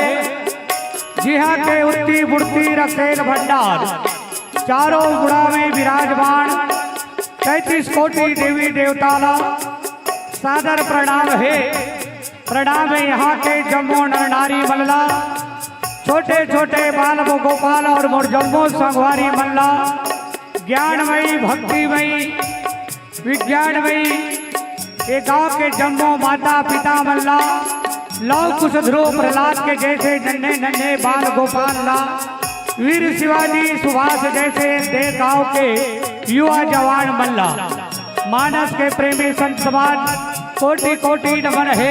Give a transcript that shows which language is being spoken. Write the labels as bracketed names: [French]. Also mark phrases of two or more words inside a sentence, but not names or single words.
[Chhattisgarhi] जिहा के उत्ती बुढ़ती रखेल भंडार चारों गुड़ा में विराजमान 33 कोटि देवी देवताला सादर प्रणाम है। प्रणाम है यहाँ के जम्मो नर नारी मल्ला छोटे छोटे बाल गोपाल और मोर जम्मो संगवारी मल्ला ज्ञानमयी भक्तिमयी विज्ञानमयी ये गांव के जम्मो माता पिता मल्ला लव कुश ध्रुव प्रहलाद के जैसे नन्हे नन्हे बाल गोपाल ला वीर शिवाजी सुभाष जैसे दे गांव के युवा जवान मल्ला मानस के प्रेमी संत समाज कोटि कोटि नमन है।